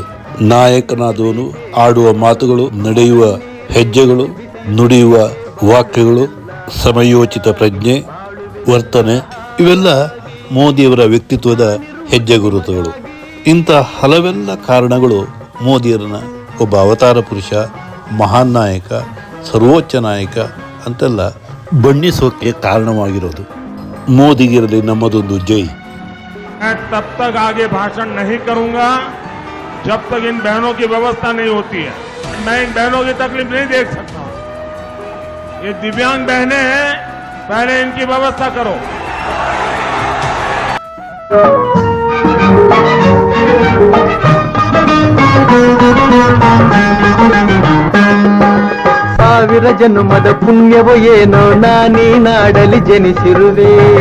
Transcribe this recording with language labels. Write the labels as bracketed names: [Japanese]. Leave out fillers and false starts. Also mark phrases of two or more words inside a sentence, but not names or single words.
[Kannada] ನಾಯಕನಾದವನು ಆಡುವ ಮಾತುಗಳು, ನಡೆಯುವ ಹೆಜ್ಜೆಗಳು, ನುಡಿಯುವ ವಾಕ್ಯಗಳು, ಸಮಯೋಚಿತ ಪ್ರಜ್ಞೆ, ವರ್ತನೆ ಇವೆಲ್ಲ ಮೋದಿಯವರ ವ್ಯಕ್ತಿತ್ವದ ಹೆಜ್ಜೆ ಗುರುತುಗಳು. ಇಂಥ ಹಲವೆಲ್ಲ ಕಾರಣಗಳು ಮೋದಿಯರನ್ನ ಒಬ್ಬ ಅವತಾರ ಪುರುಷ, ಮಹಾನ್ ನಾಯಕ, ಸರ್ವೋಚ್ಚ ನಾಯಕ ಅಂತೆಲ್ಲ ಬಣ್ಣಿಸೋಕೆ ಕಾರಣವಾಗಿರೋದು. ಮೋದಿಗಿರಲಿ ನಮ್ಮದೊಂದು ಜೈ. [Hindi] मैं तब तक आगे भाषण नहीं करूंगा जब तक इन बहनों की व्यवस्था नहीं होती है। मैं इन बहनों की तकलीफ नहीं देख सकता हूं। ये दिव्यांग बहनें हैं, पहले इनकी व्यवस्था करो। [Kannada] ಸಾವಿರ ಜನ್ಮದ ಪುಣ್ಯವೋ ಏನೋ ನಾನೀ ನಾಡಲಿ ಜನಿಸಿರುವೆ.